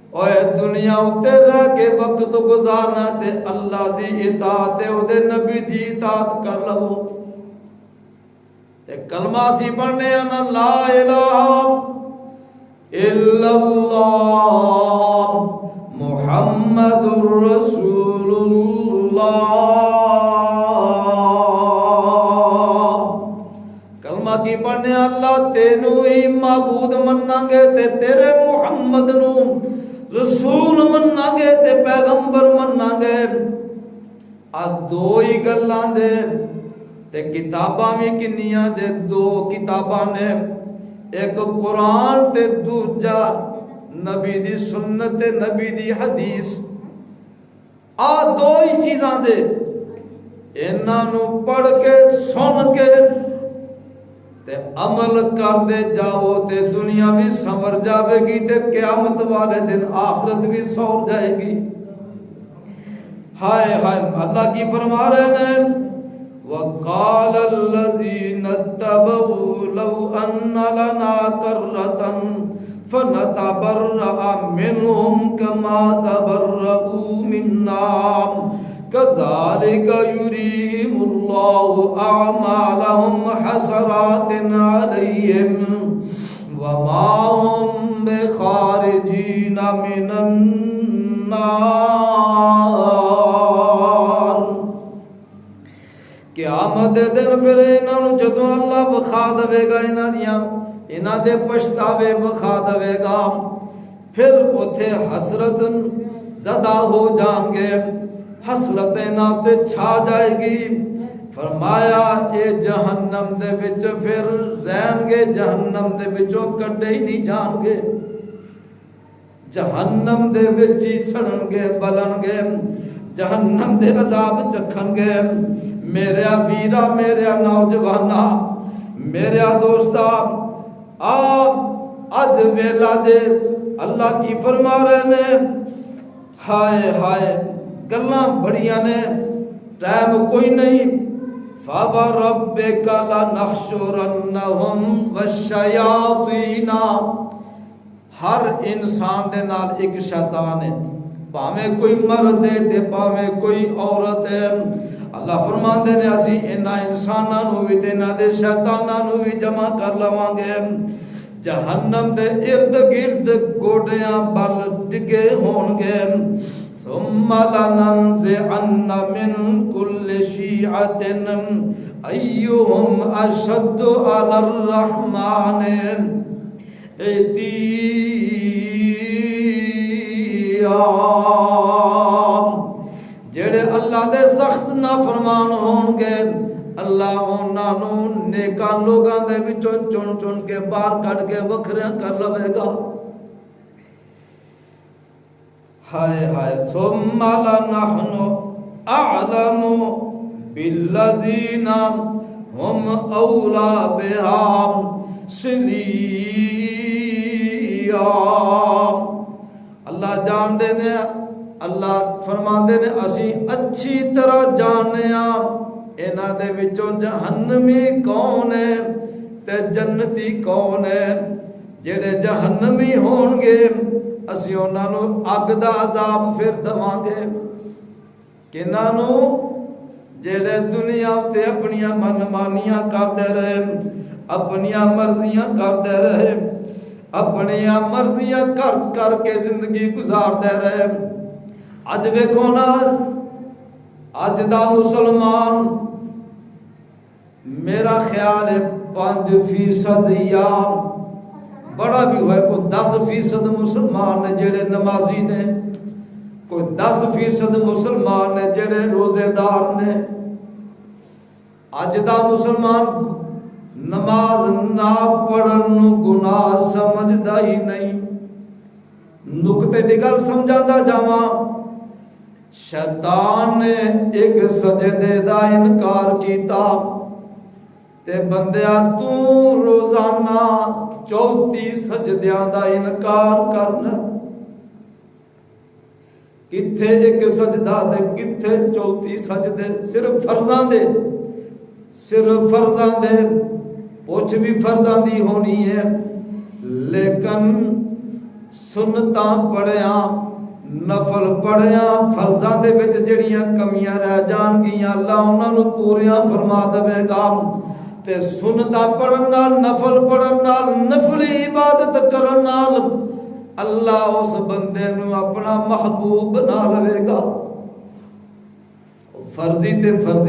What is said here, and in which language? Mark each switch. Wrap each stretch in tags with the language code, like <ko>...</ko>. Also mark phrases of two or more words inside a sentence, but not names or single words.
<pa>اوے دنیا اتے رہ کے وقت گزارنا تے اللہ دی اطاعت تے او دے نبی دی اطاعت کر لو تے کلمہ سی پڑھنے</pa> <ar>انا لا الہ الا اللہ محمد رسول اللہ</ar> <pa>کلمہ کی پڑھنے اللہ تینو ہی معبود مننا گے تے تیرے محمد نو رسول مننا گے تے پیغمبر مننا گے آ دو ہی گلاں دے تے کتاباں بھی کنیاں دے دو کتاباں نے ایک قرآن تے دوجا نبی دی سنت تے نبی دی حدیث آ دو ہی چیزاں دے انہاں نو پڑھ کے سن کے تے عمل کر دے جاؤ تے دنیا بھی سنور جاوے گی تے قیامت والے دن آخرت بھی سور جائے گی ہائے ہائے اللہ کی فرما رہے ہیں</pa> <ar>وَقَالَ الَّذِينَ اتَّبَعُوا لَوْ أَنَّ لَنَا كَرَّةً فَنَتَبَرَّأَ مِنْهُمْ كَمَا تَبَرَّؤُوا مِنَّا كَذَلِكَ يُرِيهِمُ اللَّهُ أَعْمَالَهُمْ حَسَرَاتٍ عَلَيْهِمْ وَمَا هُمْ بِخَارِجِينَ مِنَ</ar> <pa>النَّارِ قیامت دن پھر انہوں جدوں اللہ بخا دے گا انہاں دے پچھتاوے بخا دے گا پھر اوتھے حسرت زدہ ہو جان گے حسرت انہاں تے چھا جائے گی فرمایا اے جہنم دے وچ پھر رہن گے جہنم دے وچوں کڈے ہی نہیں جان گے جہنم دے وچ ہی سڑن گے بلن گے جہنم دے عذاب چکھن گے میرے ویرا میرے نوجوانا میرے دوستا اج ویلا دے اللہ کی فرما رہے نے ہائے ہائے گلاں بڑیاں نے ٹائم کوئی نہیں</pa> <ar>فَوَرَبِّكَ لَنَحْشُرَنَّهُمْ وَالشَّيَاطِينَ</ar> <pa>ہر انسان دے نال ایک شیطان ہے پاویں کوئی مرد ہے تے پاویں کوئی عورت ہے اللہ فرماندے نے اسی انہاں انساناں نو وی تے انہاں دے شیطاناں نو وی جمع کر لواں گے جہنم دے ارد گرد گوڈیاں بل ڈگے ہون گے</pa> <ar>ثم لننزعن من كل شيعة أيهم أشد على الرحمن</ar> <pa>عتيا جڑے اللہ دے سخت نافرمان ہون گے اللہ انہاں نو نیکاں لوگاں دے وچوں چن چن کے باہر کڈ کے وکھریاں کر لوے گا ہائے ہائے</pa> <ar>ثم لنحن اعلم بالذین هم اولا بها صلیا</ar> <pa>اللہ جان دے نے اللہ فرماندے نے اسی اچھی طرح جاننے ہاں انہاں دے وچوں جہنمی کون ہے تے جنتی کون ہے جڑے جہنمی ہون گے اسی انہاں نو اگ دا عذاب پھر دواں گے کنہاں نو جڑے دنیا تے اپنیاں منمانیاں کردے رہے اپنیاں مرضیاں کردے رہے اپنیاں مرضیاں کر کے زندگی گزاردے رہے اج ویکھو نا اج دا مسلمان میرا خیال ہے 5% یا بڑا بھی ہوئے کوئی 10% مسلمان نے جڑے نمازی نے کوئی 10% مسلمان نے جڑے روزے دار نے اج دا مسلمان نماز نہ پڑھن نو گناہ سمجھدا ہی نہیں نقطے دی گل سمجھاتا جاواں شیطان نے ایک سجدے دا انکار کیتا تے بندیا تو روزانہ 34 سجدیاں دا انکار کرنا کتھے ایک سجدہ دے کتھے 34 سجدے صرف فرضاں دے پوچھ بھی فرضاں دی ہونی ہے لیکن سنتاں پڑھیاں نفل پڑھیاں فرضاں دے وچ جڑیاں کمیاں رہ جان گیاں اللہ انہاں نوں پوریاں فرما دے گا تے سنتاں پڑھن نال نفل پڑھن نال نفلی عبادت کرن نال اللہ اس بندے نوں اپنا محبوب بنا لے گا فرضی تے فرضی</pa>